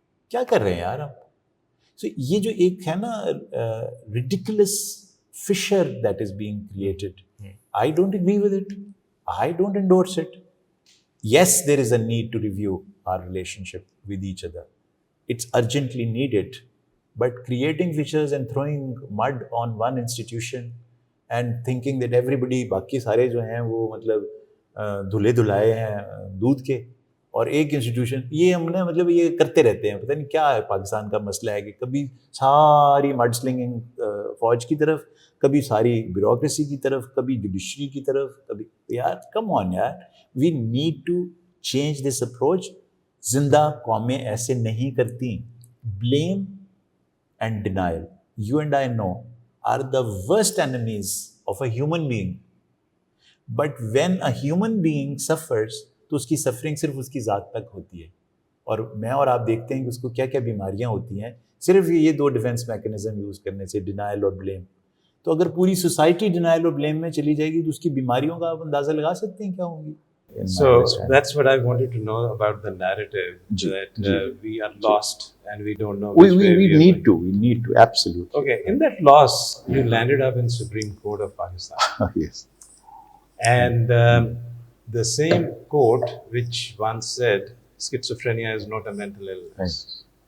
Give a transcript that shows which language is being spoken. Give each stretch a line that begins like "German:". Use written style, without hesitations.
Urdu: کیا کر رہے ہیں یار ہم؟
English: So
Urdu: یہ جو ایک ہے نا
English: ridiculous fissure that is being created, I don't agree with it. I don't endorse it. Yes, there is a need to review our relationship with each other. It's urgently needed. But creating fissures and throwing mud on one institution and thinking that everybody,
Urdu: باقی سارے جو ہیں وہ مطلب دھلے دھلائے ہیں دودھ کے اور ایک انسٹیٹیوشن, یہ ہم نے مطلب یہ کرتے رہتے ہیں. پتہ نہیں کیا ہے پاکستان کا مسئلہ ہے کہ کبھی ساری مڈ سلنگنگ فوج کی طرف, کبھی ساری بیوروکریسی کی طرف, کبھی جوڈیشری کی طرف, کبھی یار
English: Come on یار, we need to change this approach.
Urdu: زندہ قومیں ایسے نہیں کرتی.
English: Blame and denial, you and I know, are the worst enemies of a human being. But when a human being suffers
Urdu: تو اس کی سفرنگ صرف اس کی ذات تک ہوتی ہے. اور میں اور آپ دیکھتے ہیں کہ اس کو کیا کیا بیماریاں ہوتی ہیں صرف یہ دو ڈیفینس میکینزم یوز کرنے سے, ڈینائل اور بلیم. تو اگر پوری سوسائٹی ڈینائل اور بلیم میں چلی جائے گی تو اس کی بیماریوں کا آپ اندازہ لگا سکتے ہیں کیا ہوں گی.
English: So that's what I wanted to know about the narrative, that we are lost and we don't know which way we are need going. to absolutely. Okay, in that loss, you landed up in Supreme Court of Pakistan. Yes. And the same court which once said schizophrenia is not a mental illness.